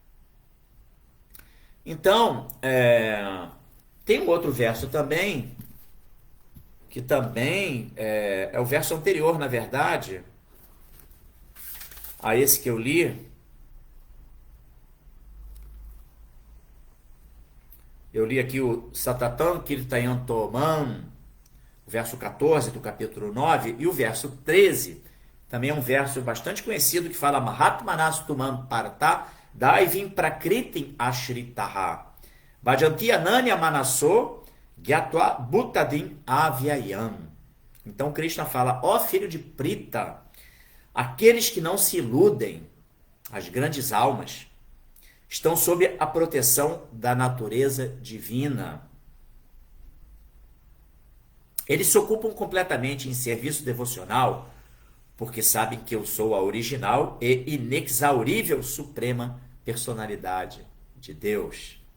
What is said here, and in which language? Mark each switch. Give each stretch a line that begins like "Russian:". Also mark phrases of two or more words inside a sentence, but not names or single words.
Portuguese: Então, tem um outro verso também, que também é o verso anterior, na verdade, a esse que eu li. Eu li aqui o
Sanskrit: सततं कीर्तयन्तो माम्,
Portuguese: o verso 14 do capítulo 9, e o verso 13, também é um verso bastante conhecido, que fala
Sanskrit: महात्मानस्तुमां पार्थ दैवीं प्रकृतिम् आश्रिताः भजन्ति अनन्य मनसो ज्ञात्वा भूतादिम् अव्ययम्.
Portuguese: Então Krishna fala, ó filho de Prita, aqueles que não se iludem, as grandes almas, estão sob a proteção da natureza divina. Eles se ocupam completamente em serviço devocional, porque sabem que eu sou a original e inexaurível suprema personalidade de Deus.